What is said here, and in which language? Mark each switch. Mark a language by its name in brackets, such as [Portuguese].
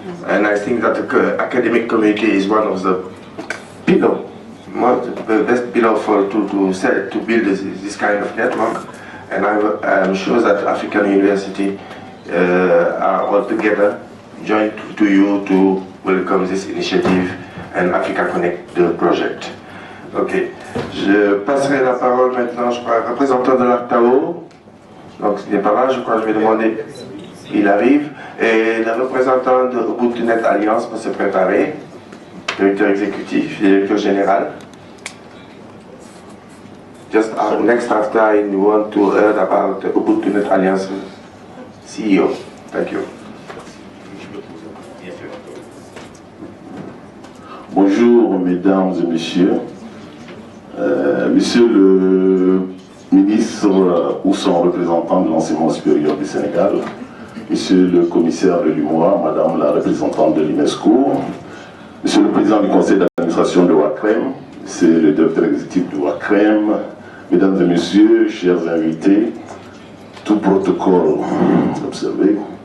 [English] And I think that the academic community is one of the pillars, the best pillar to build this kind of network. And I'm sure that African University are all together, joined to you to welcome this initiative and Africa Connect the project. Ok. [French] Je passerai la parole maintenant, je crois, au représentant de l'ARTAO. Donc ce n'est pas mal, je crois que je vais demander. Il arrive. Et le représentant de UbuntuNet Alliance pour se préparer, directeur exécutif, directeur général. [English] Just next after, you want to hear about the UbuntuNet Alliance CEO. Thank you. [French] Bonjour mesdames et messieurs. Monsieur le ministre ou son représentant de l'enseignement supérieur du Sénégal, Monsieur le commissaire de l'UMOA, Madame la représentante de l'UNESCO, Monsieur le président du conseil d'administration de WACREM, Monsieur le directeur exécutif de WACREM, Mesdames et Messieurs, chers invités, tout protocole observé.